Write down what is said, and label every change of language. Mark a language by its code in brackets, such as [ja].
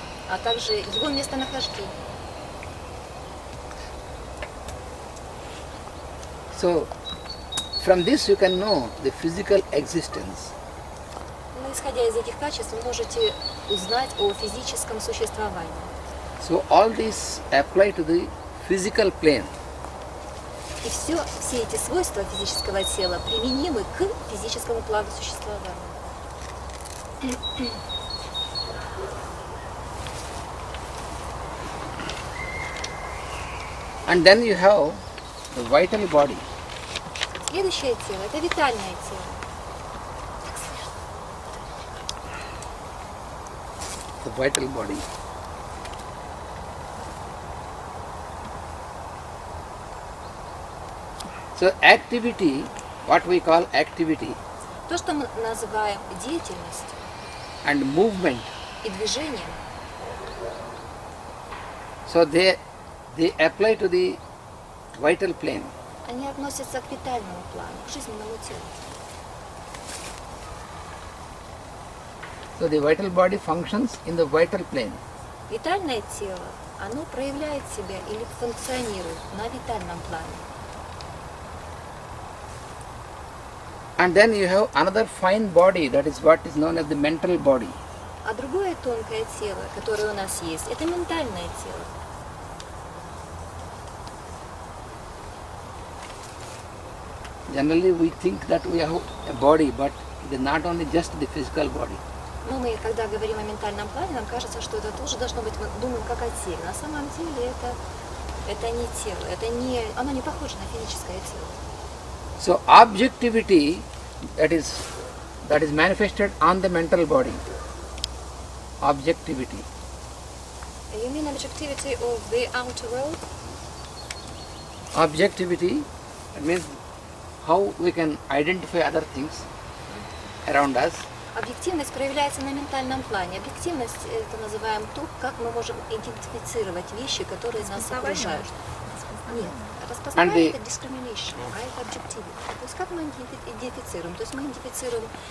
[ru] а также его местонахождение. [en] So from this you can know the physical existence. [ru] Но исходя из этих качеств, вы можете узнать о физическом существовании. [en] So all these apply to the physical plane. [ru] И все эти свойства физического тела применимы к физическому плану существования. [en] And then you have the vital body. [ru] Следующее тело – это витальное тело. [en] The vital body. So activity, what we call activity [ru] То, что мы называем деятельностью [en] and movement, [ru] и движением, [en] so they apply to the vital plane. [ru] они относятся к витальному плану, к жизненному телу. [en] So the vital body functions in the vital plane. [ru] Витальное тело, оно проявляет себя или функционирует на витальном плане. [en] And then you have another fine body, that is what is known as the mental body. [ru] А другое тонкое тело, которое у нас есть, это ментальное тело. [en] Generally we think that we have a body, but it is not only just the physical body. [ru] Но мы, когда говорим о ментальном плане, нам кажется, что это тоже должно быть, мы думаем, как о теле. На самом деле это не тело, оно не похоже на физическое тело. [en] So objectivity, that is manifested on the mental body. Objectivity. You mean objectivity of the outer world? Objectivity, it means how we can identify other things around us. [ru] Объективность проявляется на ментальном плане. Объективность – это называем то, как мы можем идентифицировать вещи, которые нас окружают. Нет, распознавание – это discrimination, а это objectivity. То есть как мы идентифицируем? То есть мы идентифицируем